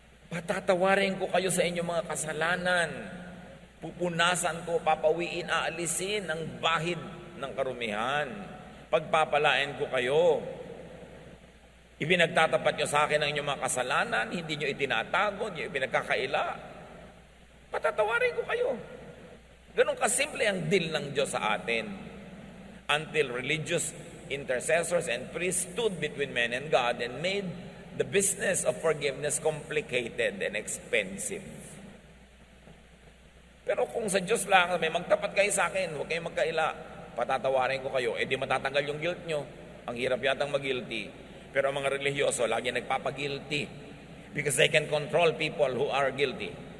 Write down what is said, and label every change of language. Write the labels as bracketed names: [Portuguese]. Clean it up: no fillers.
[Filipino] Patatawarin ko kayo sa inyong mga kasalanan. Pupunasan ko, papawiin, aalisin ang bahid ng karumihan. Pagpapalain ko kayo. Ibinagtatapat nyo sa akin ang inyong mga kasalanan, hindi nyo itinatago, hindi nyo ipinagkakaila. Patatawarin ko kayo. Ganun kasimple ang deal ng Diyos sa atin. [English] Until religious intercessors and priests stood between men and God and made the business of forgiveness complicated and expensive. [Filipino] Pero kung sa Diyos lang, may magtapat kayo sa akin, huwag kayong magkaila, patatawarin ko kayo, di matatanggal yung guilt nyo. Ang hirap yatang mag-guilty. Pero ang mga religyoso, lagi nagpapag-guilty [English] because they can control people who are guilty.